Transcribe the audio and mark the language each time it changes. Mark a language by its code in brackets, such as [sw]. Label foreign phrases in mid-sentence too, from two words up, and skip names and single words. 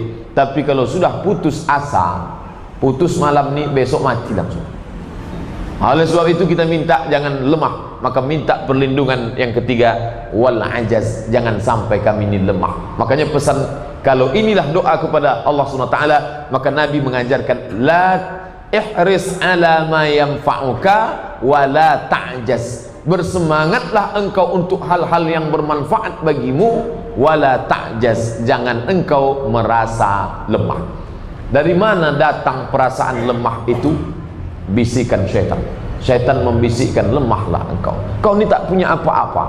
[id] Tapi kalau sudah putus asa, putus malam nih, besok mati langsung. Oleh sebab itu kita minta jangan lemah, maka minta perlindungan yang ketiga, [ar] والعجز, [id] jangan sampai kami ini lemah. Makanya pesan, kalau inilah doa kepada Allah SWT, maka Nabi mengajarkan, [ar] لا احرص على ما ينفعك ولا تعجز. [id] Bersemangatlah engkau untuk hal-hal yang bermanfaat bagimu, [ar] ولا تعجز, [id] jangan engkau merasa lemah. Dari mana datang perasaan lemah itu? Bisikan syaitan. Syaitan membisikkan, lemahlah engkau, kau ini tak punya apa-apa.